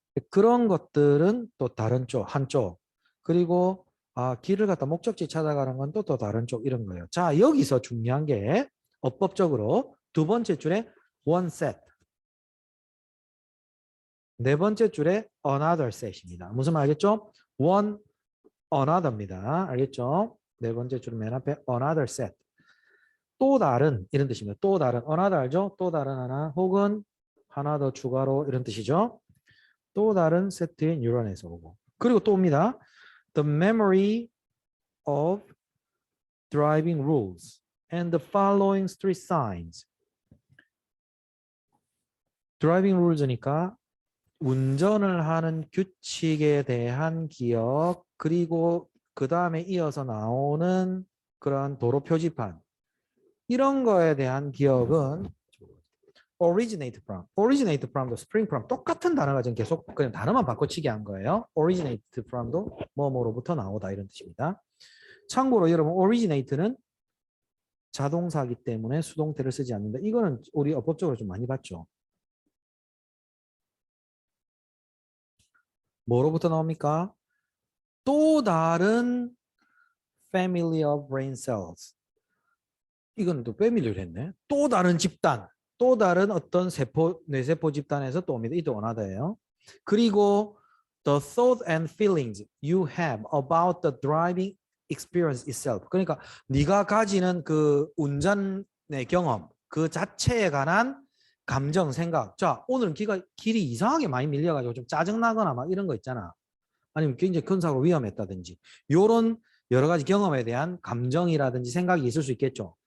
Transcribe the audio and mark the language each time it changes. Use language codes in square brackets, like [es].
[ko] 그런 것들은 또 다른 쪽, 한쪽. 그리고 길을 갖다 목적지 찾아가는 건 또 다른 쪽 이런 거예요. 자, 여기서 중요한 게 어법적으로 두 번째 줄에 one set. 네 번째 줄에 another set입니다. 무슨 말 알겠죠? one, another입니다. 알겠죠? 네 번째 줄 맨 앞에 another set. 또 다른 이런 뜻입니다. 또 다른 another 알죠? 또 다른 하나 혹은 하나 더 추가로 이런 뜻이죠. 또 다른 세트의 뉴런에서 오고. 그리고 또 옵니다. [en] The memory of driving rules and the following street signs. [ko] driving rules니까 운전을 하는 규칙에 대한 기억, 그리고 그 다음에 이어서 나오는 그런 도로 표지판. 이런 거에 대한 기억은 [en] originate from [ko] 도 [en] spring from [ko] 똑같은 단어가 지금 계속 그냥 단어만 바꿔치기 한 거예요. [en] originate from [ko] 도 뭐뭐로부터 나오다 이런 뜻입니다. 참고로 여러분 originate는 자동사이기 때문에 수동태를 쓰지 않는다. 이거는 우리 어법적으로 좀 많이 봤죠. 뭐로부터 나옵니까? [en] 또 다른 family of brain cells. [ko] 이거는 또 패밀리를 했네. 또 다른 집단. 또 다른 어떤 뇌세포 집단에서 또 옵니다. 이도 원하다예요. [en] 그리고 the thought and feelings you have about the driving experience itself. [ko] 그러니까 네가 가지는 그 운전의 경험 그 자체에 관한 감정, 생각. 자, 오늘은 길이 이상하게 많이 밀려가지고 좀 짜증나거나 막 이런 거 있잖아. 아니면 굉장히 큰 사고로 위험했다든지. 요런 여러 가지 경험에 대한 감정이라든지 생각이 있을 수 있겠죠.